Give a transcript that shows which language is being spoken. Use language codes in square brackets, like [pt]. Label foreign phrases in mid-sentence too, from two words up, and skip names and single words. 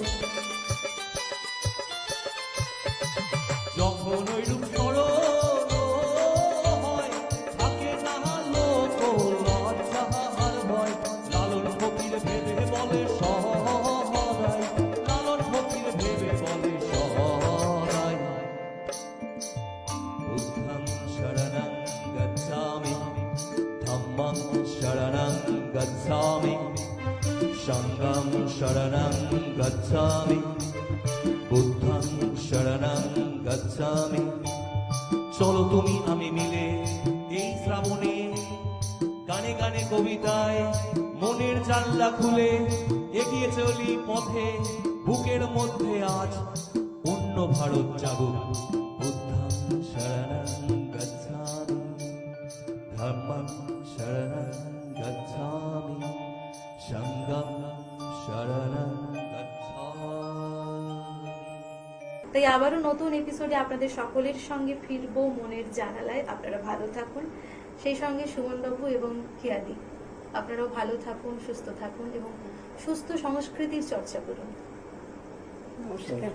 [bn] যখন ওই রূপ স্মরণ হয়, থাকে না লোক লজ্জার ভয়। লালন ফকির ভেবে বলে সহায়, লালন ফকির ভেবে বলে সহায়। [pi] বুদ্ধং শরণং গচ্ছামি, ধম্মং শরণং গচ্ছামি, সংঘং শরণং গচ্ছামি, বুদ্ধং শরণং গচ্ছামি। [bn] চলো তুমি আমি মিলে এই শ্রাবণে, গানে গানে কবিতায় মনের জানলা খুলে এগিয়ে চলি পথে, বুকের মধ্যে আজ অন্য ভারত জাগুক। [pi] বুদ্ধং শরণং গচ্ছামি, ধম্মং শরণং গচ্ছামি, সংঘং শরণং গচ্ছামি। [bn] তাই আবারও নতুন এপিসোডে আপনাদের সকলের সঙ্গে ফিরবো মনের জানালায়। আপনারা ভালো থাকুন, সেই সঙ্গে সুমনবাবু এবং কিয়াদি আপনারাও ভালো থাকুন, সুস্থ থাকুন এবং সুস্থ সংস্কৃতির চর্চা করুন। নমস্কার।